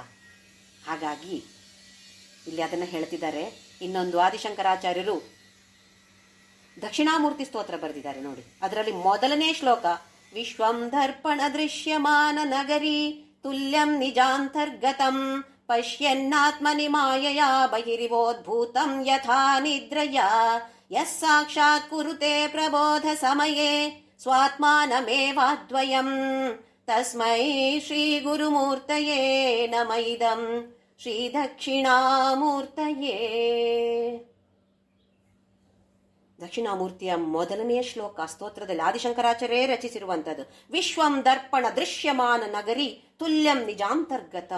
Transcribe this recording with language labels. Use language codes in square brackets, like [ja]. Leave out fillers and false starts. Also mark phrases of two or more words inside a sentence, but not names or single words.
[kn] ಹಾಗಾಗಿ ಇಲ್ಲಿ ಅದನ್ನು ಹೇಳ್ತಿದ್ದಾರೆ. ಇನ್ನೊಂದು ಆದಿಶಂಕರಾಚಾರ್ಯರು ದಕ್ಷಿಣಾಮೂರ್ತಿ ಸ್ತೋತ್ರ ಬರೆದಿದ್ದಾರೆ ನೋಡಿ. ಅದರಲ್ಲಿ ಮೊದಲನೇ ಶ್ಲೋಕ, [sa] ವಿಶ್ವಂ ದರ್ಪಣ ದೃಶ್ಯಮಾನ ನಗರಿ ತುಲ್ಯಂ ನಿಜಾಂತರ್ಗತಂ ಪಶ್ಯನ್ನಾತ್ಮನಿ ಮಾಯಯ ಬಹಿರಿವೋದ್ಭೂತಂ ಯಥಾ ನಿದ್ರಯ ಯಸ್ ಸಾಕ್ಷಾತ್ ಕುರುತೆ ಪ್ರಬೋಧ ಸಮಯೇ ಸ್ವಾತ್ಮಾನಮೇವಾದ್ವಯಂ ತಸ್ಮೈ ಶ್ರೀ ಗುರುಮೂರ್ತಯೇ ನಮೈದಂ ಶ್ರೀ ದಕ್ಷಿಣಾಮೂರ್ತಯೇ. [kn] ದಕ್ಷಿಣಾಮೂರ್ತಿಯ ಮೊದಲನೆಯ ಶ್ಲೋಕ ಸ್ತೋತ್ರದಲ್ಲಿ ಆದಿಶಂಕರಾಚಾರ್ಯರೇ ರಚಿಸಿರುವಂಥದ್ದು. [sa] ವಿಶ್ವಂ ದರ್ಪಣ ದೃಶ್ಯಮಾನ ನಗರಿ ತುಲ್ಯಂ ನಿಜಾಂತರ್ಗತಂ.